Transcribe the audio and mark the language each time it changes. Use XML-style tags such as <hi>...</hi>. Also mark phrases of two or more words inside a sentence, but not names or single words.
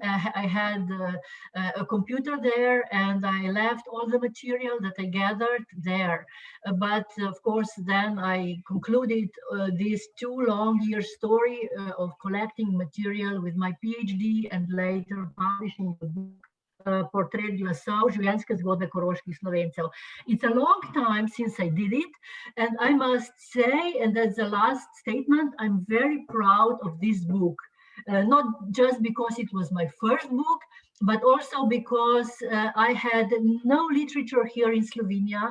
<en>I had a computer there, and I left all the material that I gathered there. But of course, then I concluded this 2 long-year story of collecting material with my PhD and later publishing the book.</en> <sl>Portret glasov, življenjske zgodbe koroških Slovencev.</sl> <en>It's a long time since I did it, and I must say, and that's the last statement, I'm very proud of this book. Not just because it was my first book, but also because I had no literature here in Slovenia.</en>